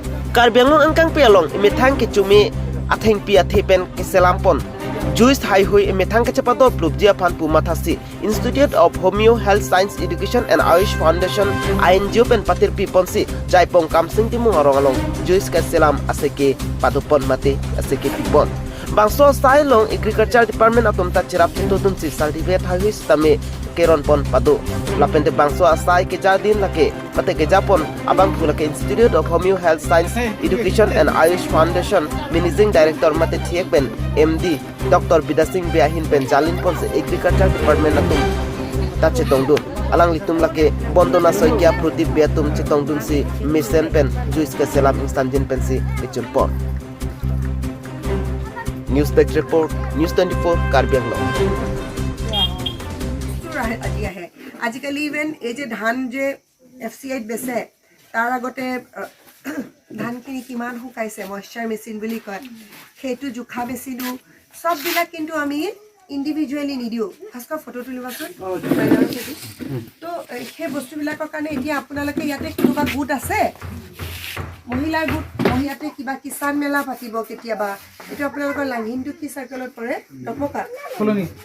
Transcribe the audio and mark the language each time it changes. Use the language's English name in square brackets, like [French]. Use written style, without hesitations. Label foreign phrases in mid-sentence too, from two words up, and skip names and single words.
[Karbi] Karbianglong angkang pialong imetang kechumi atheng pi athepen kaselam pon. Juist hai hui imetang kecepatan plubjia pan pumatasi Institute of Homeo Health Science Education and Ayush Foundation INGO pen patir pi ponsi Jaipong kamsing timung arong juist kaselam aseke padupon mate aseke pipon. Bangso sai long Agriculture Department atom ta chirap tutun si certificate hai hui stame keron pon padu lapente bangso asai ke jadin lake pate ke japon abang khulake Institute of Homeo Health Science Education and Ayush Foundation [English] Managing Director [Karbi] mate thiek ben MD Dr. Bidasing Biahin pen jalin pon se Agriculture Department atum ta chetong dun alang litum lake bondona soikia prodip beatum chetong dun si mission pen juis kaselam engsamjin pen si kechun pon. [English] News Desk Report News 24 Karbianglong. [Assamese] আজিকালি ইভেন এই যে ধান যে FCI বেছে তাৰ আগতে ধানখিনি কিমান শুকাইছে [English] moisture machine [Assamese] বুলি কয় সেইটো জুখা মেচিনো সববিলাক কিন্তু আমি ইন্ডিভিজুৱেলি নিদিও [English] first photo [Assamese] তুলিবাচোন তো সেই বস্তুবিলাকৰ কাৰণে এতিয়া আপোনালোকে ইয়াতে কিবা গোট আছে মহিলাৰ গোট মহিলাতে কিবা কিষাণ মেলা পাতিব কেতিয়াবা এটা আপোনালোকৰ লাংহিনটো কি সাৰ্কেলত পৰে টপকা ফুলনি